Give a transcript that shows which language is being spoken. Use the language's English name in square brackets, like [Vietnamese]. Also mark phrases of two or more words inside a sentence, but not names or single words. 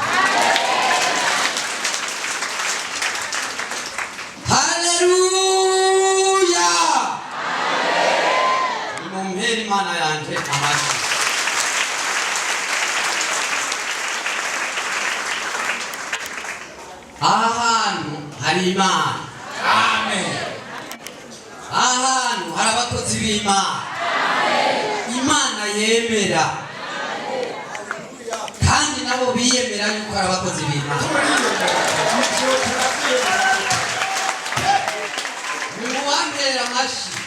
[Kinyarwanda] Haleluya! Nimumpere Imana yanje amashyi. Ahantu hari Imana. Amen. Ahantu hari abakozi b'Imana. Imana yemera. Kandi nabo biyemera yuko ari abakozi b'Imana. Nimubampere amashyi.